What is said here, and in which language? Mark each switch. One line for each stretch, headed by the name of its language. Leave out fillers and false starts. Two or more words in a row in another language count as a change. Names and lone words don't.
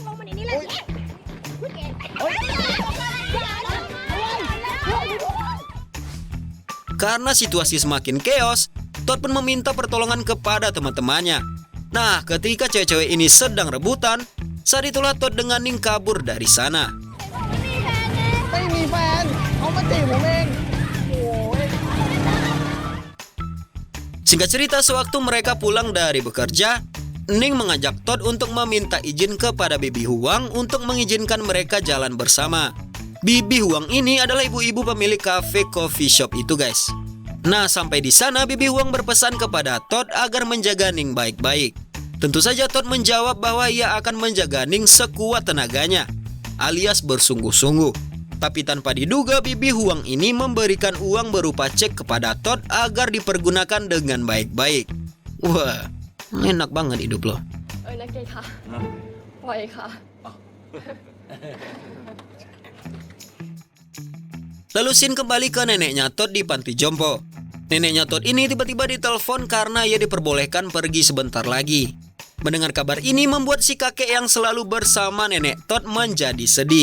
Indonesian: Karena situasi semakin chaos, Todd pun meminta pertolongan kepada teman-temannya. Nah, ketika cewek-cewek ini sedang rebutan, saat itulah Todd dengan Ning kabur dari sana.
Thai: ไม่มีแฟนเขามาจีบผมเองโอ้ย
Indonesian: Singkat cerita, sewaktu mereka pulang dari bekerja, Ning mengajak Todd untuk meminta izin kepada Bibi Huang untuk mengizinkan mereka jalan bersama. Bibi Huang ini adalah ibu-ibu pemilik
English: cafe coffee shop
Indonesian: itu, guys. Nah, sampai di sana Bibi Huang berpesan kepada Todd agar menjaga Ning baik-baik. Tentu saja Todd menjawab bahwa ia akan menjaga Ning sekuat tenaganya, alias bersungguh-sungguh. Tapi tanpa diduga Bibi Huang ini memberikan uang berupa cek kepada Todd agar dipergunakan dengan baik-baik. Wah, enak banget hidup lo.
Thai: นักเกดค่ะปล่อยค่ะ
Indonesian: Lalu Shin kembali ke neneknya Todd di panti jompo. Neneknya Todd ini tiba-tiba ditelepon karena ia diperbolehkan pergi sebentar lagi. Mendengar kabar ini membuat si kakek yang selalu bersama nenek Todd menjadi sedih.